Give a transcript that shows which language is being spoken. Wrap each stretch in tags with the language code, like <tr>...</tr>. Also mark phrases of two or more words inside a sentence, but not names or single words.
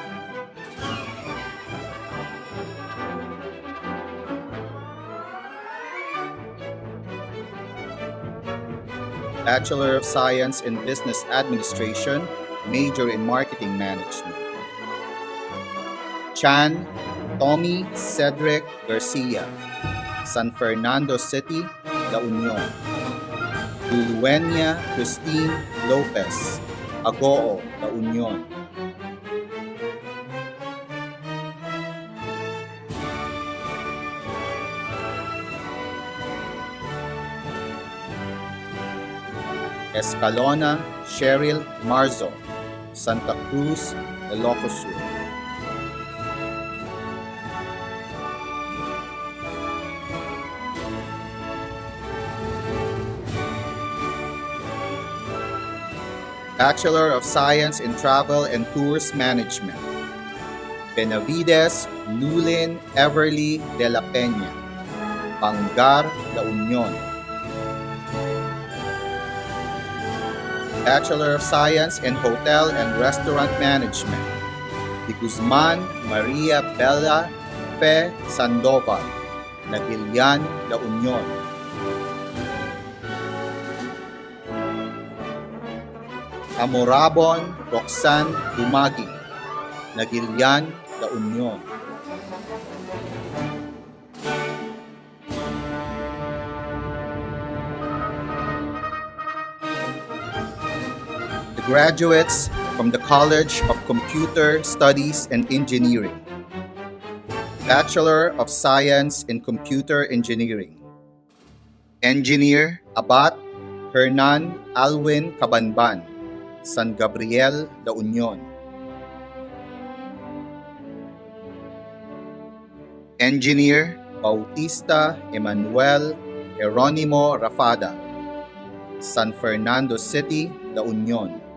<en>Bachelor of Science in Business Administration, major in Marketing Management. Chan Tommy Cedric Garcia, San Fernando City, La Union. Duluenya Christine Lopez, Agoo, La Union. Escalona Cheryl Marzo, Santa Cruz, Ilocos Sur. Bachelor of Science in Travel and Tours Management. Benavides Lulin Everly de la Peña, Bangar, La Union. Bachelor of Science in Hotel and Restaurant Management. De Guzman Maria Bella Fe Sandoval, Nagilian, La Union. Amorabon Roxanne Dumagi, Nagilian, La Union. The graduates from the College of Computer Studies and Engineering. Bachelor of Science in Computer Engineering. Engineer Abat Hernan Alwin Cabanban, San Gabriel, La Union. Engineer Bautista Emmanuel Jeronimo Rafada, San Fernando City, La Union.</en>